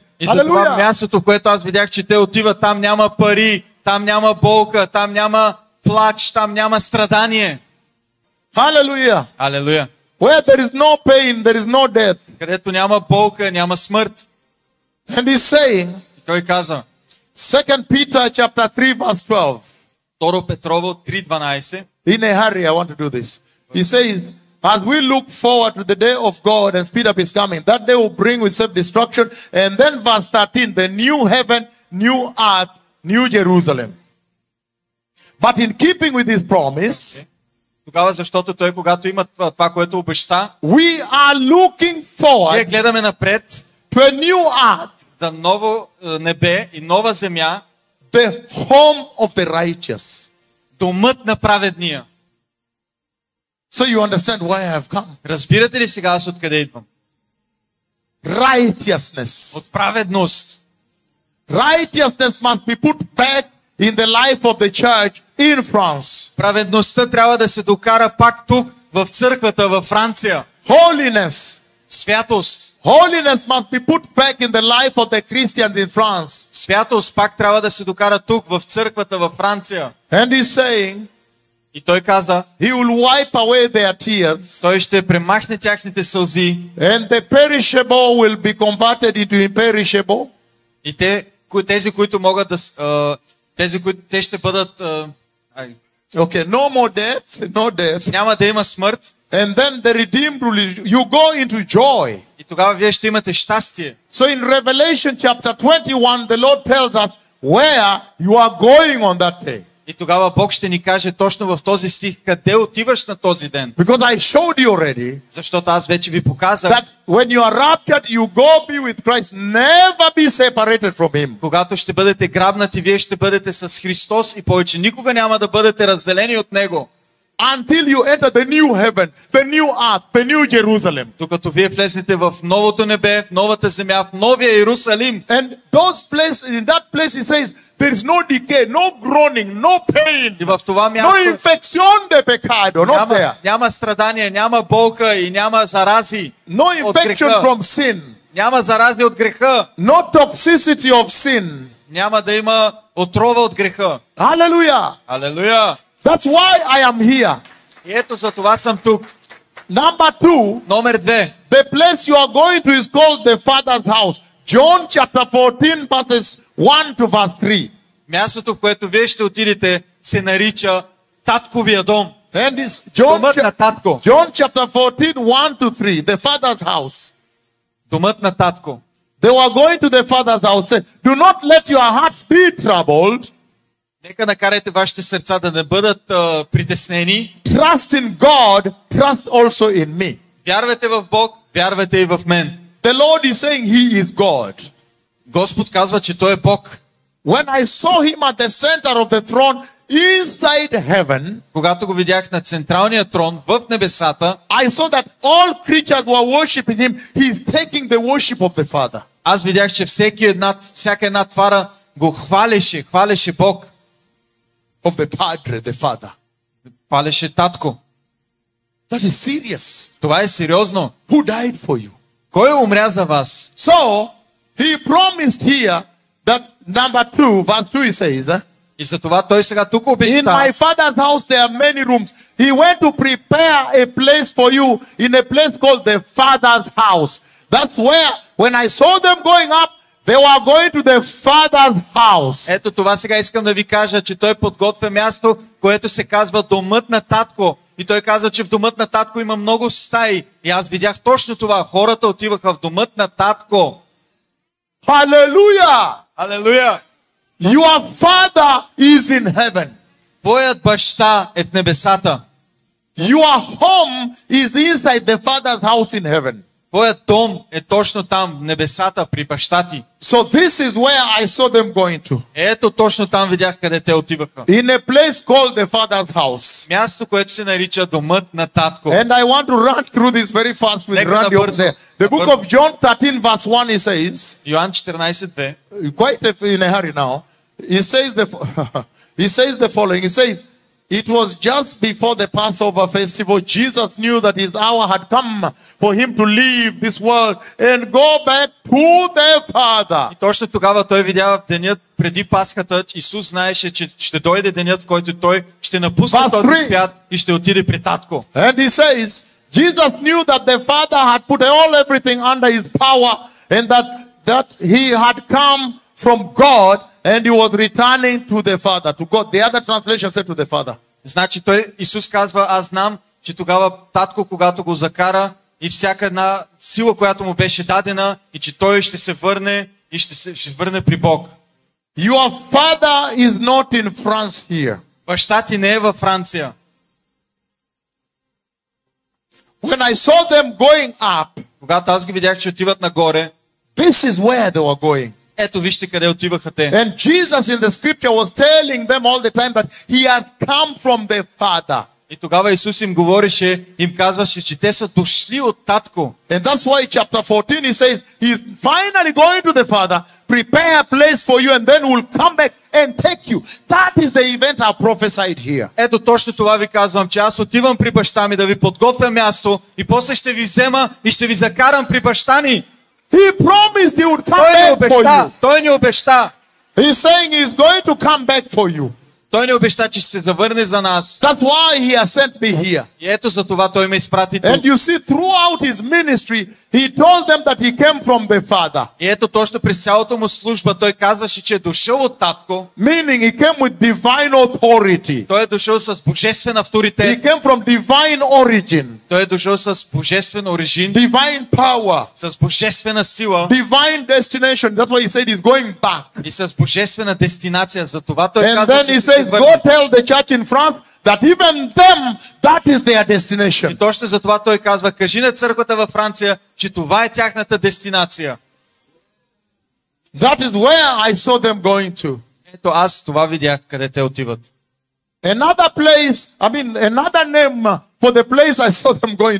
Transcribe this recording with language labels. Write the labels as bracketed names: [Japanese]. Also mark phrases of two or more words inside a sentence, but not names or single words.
[Bulgarian] И за това [English] Hallelujah. [Bulgarian] мястото, което аз видях, че те отиват, там няма пари, там няма болка, там няма плач, там няма страдание. [English] Hallelujah. [Bulgarian] Алелуя. [English] Where there is no pain, there is no death. [Bulgarian] Където няма болка, няма смърт. [English] And he's saying, [Bulgarian] И той каза, [English] 2 Peter chapter 3 verse 12. [Bulgarian] 2 Петрово 3:12. [English] In a hurry, I want to do this. He says, as we look forward to the day of God and speed up his coming, that day will bring with self-destruction. And then verse 13, the new heaven, new earth, new Jerusalem. But in keeping with his promise, [Bulgarian] Тогава, защото той, когато има това, което обеща, [English] we are looking [Bulgarian] ние [English] forward [Bulgarian] гледаме напред [English] to a new earth, [Bulgarian] за ново небе и нова земя, [English] the home of the righteous. [Bulgarian] домът на праведния. [English] So you understand why I have come. [Bulgarian] Разбирате ли сега аз откъде идвам? [English] Righteousness. [Bulgarian] От праведност. [English] Righteousness must be put back in the life of the church in France. [Bulgarian] Праведността трябва да се докара пак тук, в църквата във Франция. [English] Holiness. [Bulgarian] Святост. [English] Holiness must be put back in the life of the Christians in France. [Bulgarian] Святост пак трябва да се докара тук, в църквата във Франция. [English] And he's saying, [Bulgarian] И той каза, [English] he will wipe away their tears, [Bulgarian] той ще премахне тяхните сълзи [English] and the perishable will be converted into imperishable, [Bulgarian] И тези, които могат да... те ще бъдат... [English] Okay, no more death, no death. [Bulgarian] няма да има смърт. [English] And then the redeemed will, you go into joy. [Bulgarian] И тогава вие ще имате щастие. [English] So in Revelation chapter 21, the Lord tells us where you are going on that day. [Bulgarian] И тогава Бог ще ни каже точно в този стих къде отиваш на този ден. [English] Because I showed you already [Bulgarian] Защото аз вече ви показах, [English] that when you are raptured, you go be with Christ, never be separated from Him. [Bulgarian] когато ще бъдете грабнати, вие ще бъдете с Христос и повече никога няма да бъдете разделени от Него. [English] Until you enter the new heaven, the new earth, the new Jerusalem. [Bulgarian] Докато вие влезнете в новото небе, в новата земя, в новия Иерусалим. [English] And those places, in that place it says, there is no decay, no groaning, no pain, [Bulgarian] И в това [English] no [Bulgarian] място [Spanish] infección de pecado, [English] not there. [Bulgarian] няма страдания, няма болка и няма зарази [English] No [Bulgarian] от [English] infection [Bulgarian] греха. [English] from sin, [Bulgarian] Няма зарази от греха. [English] no toxicity of sin. [Bulgarian] Няма да има отрова от греха. [English] Hallelujah. [Bulgarian] Алелуя! [English] That's why I am here. [Bulgarian] И ето за това съм тук. [English] Number 2, [Bulgarian] Номер 2. [English] the place you are going to is called the Father's house. John chapter 14 verses 1 to verse 3. [Bulgarian] Мястото, в което вие ще отидете, се нарича Татковия дом. [English] And this John, [Bulgarian] Домът на татко. [English] John chapter 14 1 to 3, the Father's house. [Bulgarian] Домът на татко. [English] They were going to the Father's house. Said, do not let your hearts be troubled. [Bulgarian] Нека накарайте вашите сърца да не бъдат притеснени. [English] Trust in God, trust also in me. [Bulgarian] Вярвайте в Бог, вярвайте и в мен. [English] The Lord is saying He is God. [Bulgarian] Господ казва, че Той е Бог. [English] When I saw Him at the center of the throne inside heaven, [Bulgarian] Когато го видях на централния трон в небесата, [English] I saw that all creatures were worshiping Him. He is taking the worship of the Father. [Bulgarian] аз видях, че всяка една твара го хвалеше Бог. [English] Of the Padre, the Father. [Bulgarian] Хвалеше татко. [English] That is serious. [Bulgarian] Това е сериозно. [English] Who died for you? [Bulgarian] Кой умря за вас? [English] So, He promised here that number 2, verse 2 he says, [Bulgarian] И затова Той сега тук [English] in [Bulgarian] обещава. [English] my Father's house there are many rooms. He went to prepare a place for you in a place called the Father's house. That's where, when I saw them going up, they were going to the Father's house. [Bulgarian] Ето това сега искам да ви кажа, че Той подготвя място, което се казва домът на татко. И Той казва, че в домът на татко има много стаи. И аз видях точно това. Хората отиваха в домът на татко. [English] Hallelujah! [Bulgarian] Алелуя! [English] Your Father is in heaven. [Bulgarian] Твоят баща е в небесата. [English] Your home is inside the Father's house in heaven. [Bulgarian] Твоят дом е точно там, в небесата, при баща ти. [English] So this is where I saw them going to. [Bulgarian] Ето точно там видях къде те отиваха. [English] In a place called the Father's house. [Bulgarian] Място, което се нарича домът на татко. [English] And I want to run through this very fast with [Bulgarian] Нека [English] Randy over [Bulgarian] набързо. [English] there. The book of John 13 verse 1 he says, [Bulgarian] Йоан 14:2. [English] quite in a hurry now, he says the following. He says, it was just before the Passover festival. Jesus knew that his hour had come for him to leave this world and go back to the Father. [Bulgarian] И точно тогава той видя в денят преди Пасхата, Исус знаеше, че ще дойде денят, в който той ще напусне [English] Verse [Bulgarian] този [English] 3. [Bulgarian] свят и ще отиде при татко. [English] And he says, Jesus knew that the Father had put everything under his power and that he had come from God and he was returning to the Father, to God. The other translation said to the Father. [Bulgarian] Значи Исус казва, аз знам, че тогава татко, когато го закара и всяка една сила, която му беше дадена, и че той ще се върне и ще върне при Бог. [English] Your Father is not in France here. [Bulgarian] Баща ти не е във Франция. [English] When I saw them going up, [Bulgarian] Когато аз ги видях, че отиват нагоре, [English] this is where they were going. [Bulgarian] ето вижте къде отиваха те. [English] And Jesus in the scripture was telling them all the time that he has come from the Father. [Bulgarian] И тогава Исус им говореше, им казваше, че те са дошли от татко. [English] And that's why chapter 14 he says he's finally going to the Father, prepare a place for you and then will come back and take you. That is the event I prophesied here. [Bulgarian] Ето точно това ви казвам, че аз отивам при баща ми да ви подготвя място и после ще ви взема и ще ви закарам при баща ни. [English] He promised he would come back for you. [Bulgarian] Той ни обеща. [English] He's saying he's going to come back for you. [Bulgarian] Той ни обеща, че ще се завърне за нас. [English] That's why he has sent me here. [Bulgarian] И ето за това той ме изпрати [English] And [Bulgarian] тук. [English] you see, throughout his ministry, he told them that he came from the Father. [Bulgarian] И ето точно през цялата му служба той казваше, че е дошъл от татко. [English] Meaning he came with divine authority. [Bulgarian] Той е дошъл с божествен [English] He [Bulgarian] авторитет. [English] came from divine origin, [Bulgarian] Той е дошъл с божествен оригин, [English] divine power, [Bulgarian] с божествена сила [English] divine destination. That's why he said he's going back. [Bulgarian] и с божествена дестинация. За това той [English] And [Bulgarian] казва, [English] then [Bulgarian] че [English] he [Bulgarian] ще се [English] says, [Bulgarian] върне. [English] go tell the church in France that even them, that is their [Bulgarian] И [English] destination. [Bulgarian] точно за това той казва, кажи на църквата във Франция, че това е тяхната дестинация. [English] That is where I saw them going to. [Bulgarian] Ето аз това видях, къде те отиват. [English] Another place, another name for the place I saw them going to